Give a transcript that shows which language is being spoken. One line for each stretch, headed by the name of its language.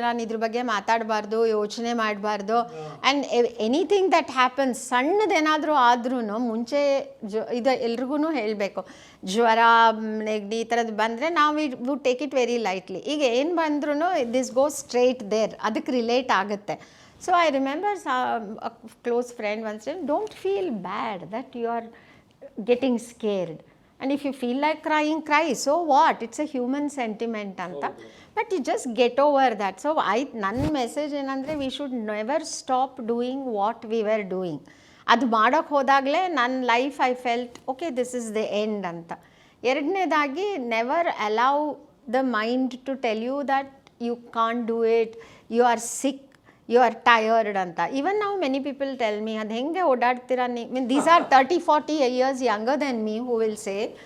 Kannada: ನಾನು ಇದ್ರ ಬಗ್ಗೆ ಮಾತಾಡಬಾರ್ದು, ಯೋಚನೆ ಮಾಡಬಾರ್ದು.
English: and anything that happens,
Kannada: ಸಣ್ಣದೇನಾದರೂ ಆದ್ರೂ ಮುಂಚೆ ಇದು ಎಲ್ರಿಗೂ ಹೇಳಬೇಕು. ಜ್ವರ, ನೆಗಡಿ ಈ ಥರದ್ದು ಬಂದರೆ ನಾವು
English: Would take it very lightly.
Kannada: ಈಗ ಏನು ಬಂದ್ರೂ
English: this go straight there,
Kannada: ಅದಕ್ಕೆ ರಿಲೇಟ್ ಆಗುತ್ತೆ.
English: So I remember a close friend once said, don't feel bad that you are getting scared. And if you feel like crying, cry. So what? It's a human sentiment anta. But you just get over that. So
Kannada: ನನ್ನ message ಏನಂದರೆ,
English: we should never stop doing what we were doing.
Kannada: ಅದು ಮಾಡೋಕ್ಕೆ ಹೋದಾಗಲೇ ನನ್ನ life
English: I felt okay, this is the end ಅಂತ. ಎರಡನೇದಾಗಿ, never allow the mind to tell you that you can't do it, you are sick, you are tired ಅಂತ. Even ನಾವು many people tell me,
Kannada: ಅದು ಹೆಂಗೆ ಓಡಾಡ್ತೀರಾ ನೀವು,
English: these are 30-40 years younger than me, who will say,